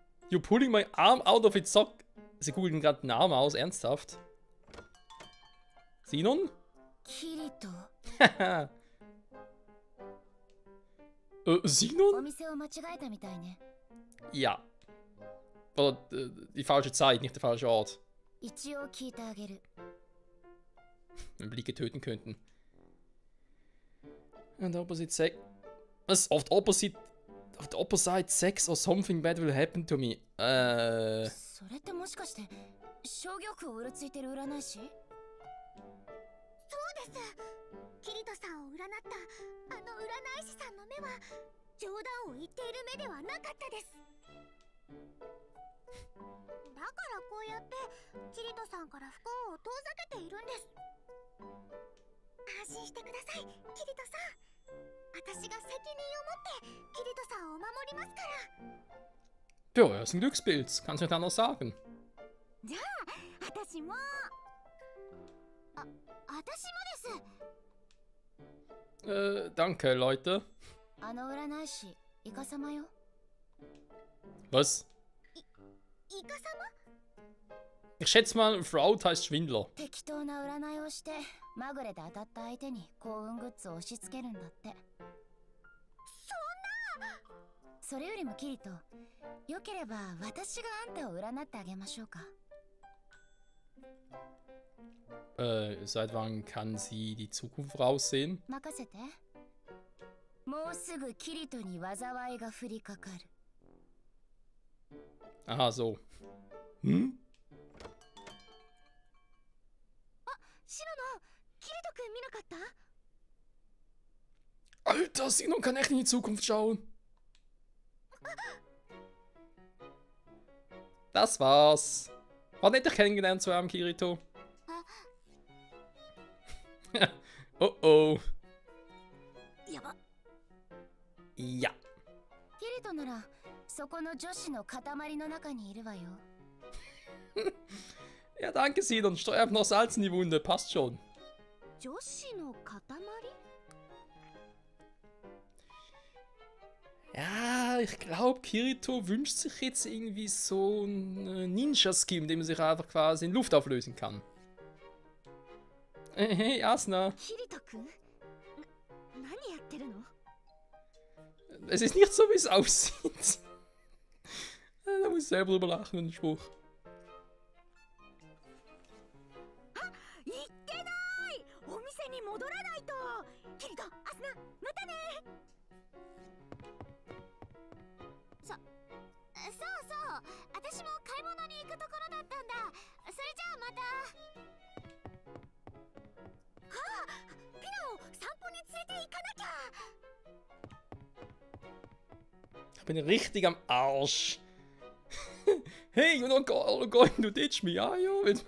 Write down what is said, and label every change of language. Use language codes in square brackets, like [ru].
[en] You're pulling my arm out of its sock. [de] Sie googeln gerade den Arm aus, ernsthaft. [ja] Sinon? キリト。 Sinon? お店を間違えたみたいね。 [de] Ja. Oder die falsche Zeit, nicht der falsche Ort. [ja] 一応聞いてあげる。 [de] Wenn wir Blicke töten könnten. [en] And opposite sex. [de] Was? [en] Auf the opposite sex or something bad will happen to me. [ja] それってもしかして商業区をうろついてる占い師？そうです。キリトさんを占ったあの占い師さんの目は冗談を言っている目ではなかったです。だからこうやってキリトさんから不幸を遠ざけているんです。安心してください、キリトさん。私が責任を持ってキリトさんを守りますから。 [de] Ja, er ist ein Glückspilz. Kannst du nicht anders sagen. [ja] じゃあ、私も。私もです。 [de] Danke, Leute. [ja] あの占い師、イカ様よ。 [de] Was? [ja] イカ様？ [de] Ich schätze mal, Fraud heißt Schwindler. [ja] 適当な占いをしてまぐれで当たった相手に幸運グッズを押し付けるんだって。そんな。それよりもキリト、よければ私があんたを占ってあげましょうか。 [de] Seit wann kann sie die Zukunft voraussehen? [ja] 任せて。もうすぐキリトに災いが降りかかる。 [de] Aha, so. Hm? [ja] シノのキリト君見なかった？ [de] Alter, Sinon kann echt in die Zukunft schauen. Das war's. War nett, dich kennengelernt zu haben, Kirito. Oh oh. [ja] やば。 [de] Ja. [ja] キリトならそこの女子の塊の中にいるわよ。 [de] Ja, danke, Sinon. Streu einfach noch Salz in die Wunde. Passt schon. [ja] 女子の塊？ [de] Ja, ich glaube, Kirito wünscht sich jetzt irgendwie so ein Ninja-Skill, mit dem man sich einfach quasi in Luft auflösen kann. Hey, Asuna. [ja] キリト君？何やってるの？ [de] Es ist nicht so, wie es aussieht. Da muss ich selber drüber lachen, den Spruch. [ja] 言ってない！お店に戻らないと！キリト、アスナ、またね！そうそう、私も買い物に行くところだったんだ。それじゃあまた。ああ、ピナを散歩に連れて行かなきゃ。 [de] Ich bin richtig am Arsch. [en] Hey, you're not going to ditch me, are you?